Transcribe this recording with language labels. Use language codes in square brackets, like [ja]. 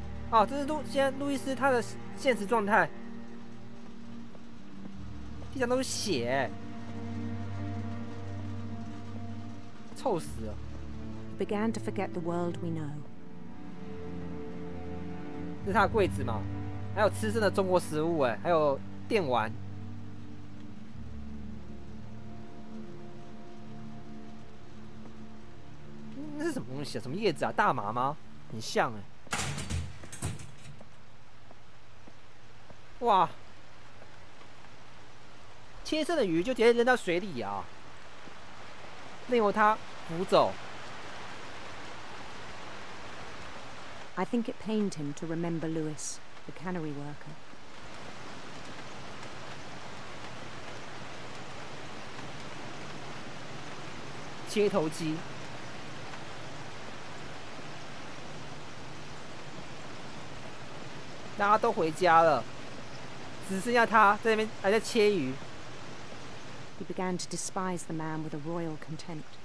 [zh] 哦，这是现在路易斯他的现实状态，地上都是血，臭死了。 [en] Began to forget the world we know. [zh] 这是他的柜子嘛？还有吃剩的中国食物，哎，还有电玩。那是什么东西啊？什么叶子啊？大麻吗？很像哎。哇！切剩的鱼就直接扔到水里啊，任由它浮走。 [en] I think it pained him to remember Lewis, the cannery worker. [zh] 切头机，大家都回家了，只剩下他在那边还在切鱼。 [en] He began to despise the man with a royal contempt.